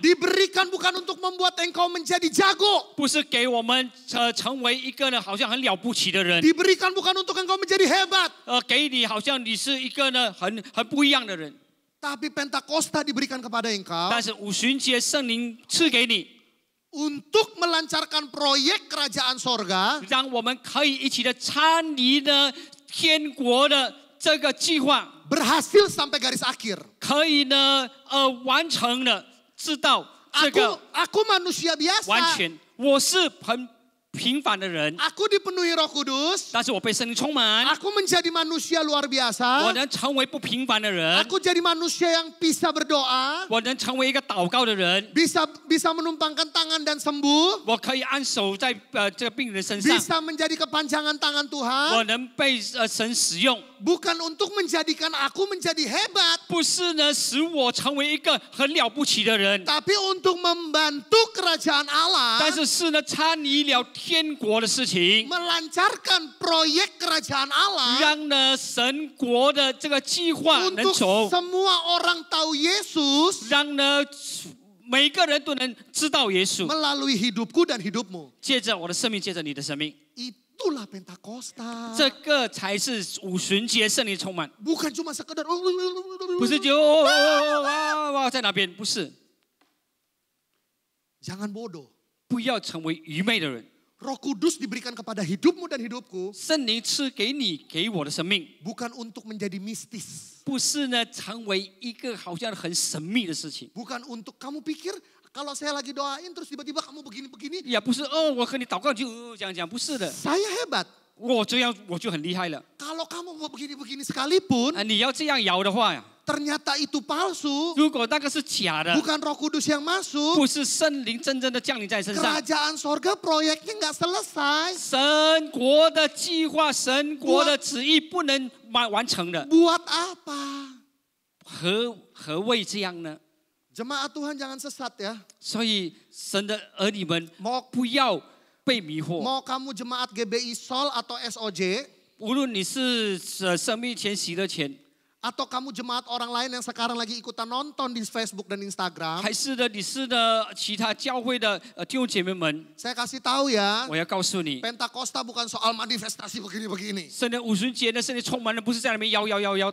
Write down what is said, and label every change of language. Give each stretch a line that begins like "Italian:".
Indonesian: diberikan bukan untuk membuat engkau menjadi jago.
Chinese: 不是给我们成为一个呢好像很了不起的人，
Indonesian: Diberikan bukan untuk engkau menjadi hebat.
Chinese: 给你好像你是一个呢很不一样的人。
Indonesian: Tapi Pentakosta diberikan kepada engkau
Chinese: 但是五旬节圣灵赐给你，
Indonesian: untuk melancarkan proyek kerajaan sorga
Chinese: 让我们可以一起的参与呢天国的这个计划，
Indonesian: berhasil sampai garis akhir.
Chinese: 可以呢完成了，知道这个
Indonesian: Aku manusia
Chinese: 完
Indonesian: biasa.
Chinese: 全。我是很平凡的人，
Indonesian: Aku dipenuhi Roh Kudus.
Chinese: 但是我被圣灵充满，
Indonesian: Aku menjadi manusia luar
Chinese: 我
Indonesian: biasa.
Chinese: 能成为不平凡的人，
Indonesian: Aku jadi manusia yang bisa berdoa,
Chinese: 我能成为一个祷告的人，
Indonesian: bisa menumpangkan tangan dan sembuh,
Chinese: 我可以安守在这个病人身上，
Indonesian: bisa menjadi kepanjangan tangan
Chinese: 我
Indonesian: Tuhan.
Chinese: 能被神使用。
Indonesian: Bukan untuk menjadikan aku menjadi hebat,
Chinese: 不是呢使我成为一个很了不起的人，
Indonesian: tapi untuk membantu kerajaan Allah
Chinese: 但是是呢参与了天国的事情，
Indonesian: melancarkan proyek kerajaan Allah
Chinese: 让呢神国的这个计划能
Indonesian: untuk
Chinese: 走，
Indonesian: semua orang tahu Yesus
Chinese: 让呢每个人都能知道耶稣。
Indonesian: melalui hidupku dan hidupmu.
Chinese: 借着我的生命，借着你的生命，
Indonesian: Itulah Pentakosta.
Chinese: 这个才是五旬节圣灵充满，
Indonesian: Bukan cuma sekedar
Chinese: 不是就哇在哪边，不是，
Indonesian: Jangan bodoh.
Chinese: 不要成为愚昧的人。
Indonesian: Roh Kudus diberikan kepada hidupmu dan hidupku
Chinese: 圣灵赐给你给我的生命，
Indonesian: bukan untuk menjadi mistis.
Chinese: 不是呢成为一个好像很神秘的事情，
Indonesian: Bukan untuk kamu pikir kalau saya lagi doain terus tiba-tiba kamu begini-begini,
Chinese: 也不是我和你祷告就这样讲，不是的，
Indonesian: saya hebat.
Chinese: 我这样我就很厉害了。
Indonesian: Kalau kamu mau begini-begini sekalipun,
Chinese: 你要这样摇的话呀，
Indonesian: ternyata itu palsu,
Chinese: 如果那个是假的，
Indonesian: bukan Roh Kudus yang masuk,
Chinese: 不是圣灵真正的降临在身上，
Indonesian: kerajaan sorga proyeknya nggak selesai.
Chinese: 神国的计划、神国的旨意不能完成的。
Indonesian: Buat apa?
Chinese: 何谓这样呢？
Indonesian: Jemaat Tuhan jangan sesat ya.
Chinese: 所以神的儿女们
Indonesian: Mau
Chinese: 不要被迷惑。
Indonesian: mau kamu jemaat GBI Sol atau SOJ,
Chinese: 无论你是生命前、喜乐前，
Indonesian: atau kamu jemaat orang lain yang sekarang lagi ikutan nonton di Facebook dan Instagram,
Chinese: 还是呢你是呢其他教会的弟兄姐妹们，
Indonesian: saya kasih tahu ya,
Chinese: 我要告诉你，
Indonesian: Pentakosta bukan soal manifestasi begini-begini.
Chinese: 圣的五旬节呢，圣灵充满了，不是在那边摇抖，